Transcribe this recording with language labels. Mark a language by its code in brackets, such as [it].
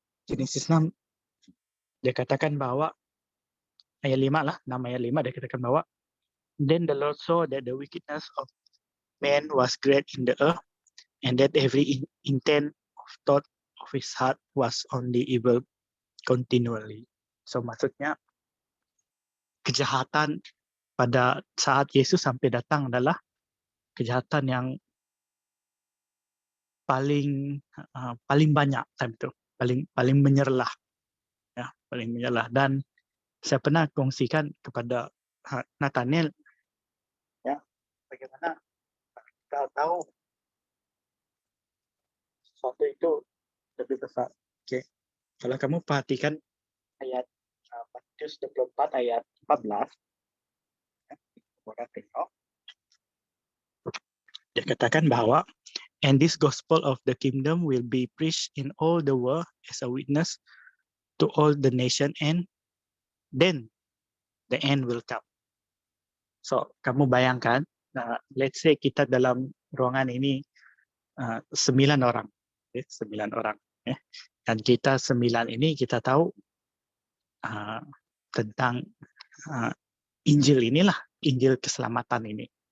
[ms] Genesis 6, dia katakan bahwa ayat 5 lah, 6 ayat 5, [en] dia katakan bahwa then the Lord saw that the wickedness of man was great in the earth, and that every intent of thought of his heart was only evil continually. [ms] So maksudnya kejahatan pada saat Yesus sampai datang adalah kejahatan yang paling banyak time itu, paling menyerlah, ya, paling menyerlah. Dan saya pernah kongsikan kepada Nathaniel, ya, bagaimana kita tahu sesuatu itu lebih besar. Okay. Kalau kamu perhatikan ayat Matius 24 ayat 14, ya, kita tengok. Dia katakan bahwa [en] and this gospel of the kingdom will be preached in all the world as a witness to all the nation, and then the end will come. [ms] So, kamu bayangkan, [en] let's say [ms] kita dalam ruangan ini 9 orang. Okay, 9 orang. Dan kita 9 ini kita tahu tentang Injil inilah, Injil keselamatan ini.